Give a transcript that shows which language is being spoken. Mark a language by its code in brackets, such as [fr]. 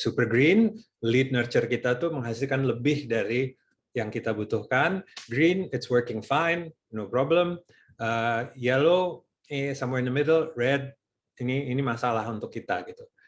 [en] Super green, [id] lead nurture kita tuh menghasilkan lebih dari yang kita butuhkan. [en] Green, it's working fine, no problem. Yellow, somewhere in the middle. [id] Red, ini masalah untuk kita gitu.